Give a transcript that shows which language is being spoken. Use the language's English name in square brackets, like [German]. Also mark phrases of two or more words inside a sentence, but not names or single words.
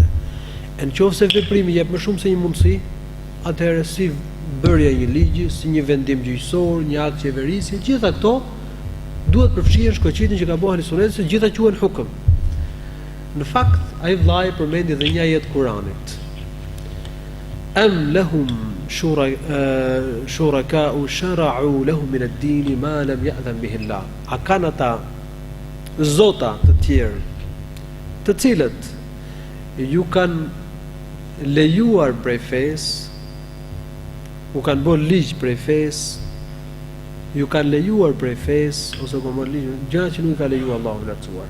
[Albanian] Në qoftë se veprimi jep më shumë se një mundësi, atëherë si bërja e një ligji, si një vendim gjyqësor, një akt qeverisje, gjitha këto duhet përfshihen shkoqitin që ka bëhen sunet, se gjitha quhen hukm. Në fakt, ai vllai përmendi edhe një ajet Kuranit. [Arabic] أم لهم شركاء شرعوا لهم من الدين ما لم يأذن به الله. [Albanian] A kanë ata zota të tjerë, të cilët ju kanë lejuar prej fesë, u kanë bërë ligj prej fesë, ju kanë lejuar prej fesë, ose kanë bërë ligj, gjëra që nuk i ka lejuar Allahu i lartësuar.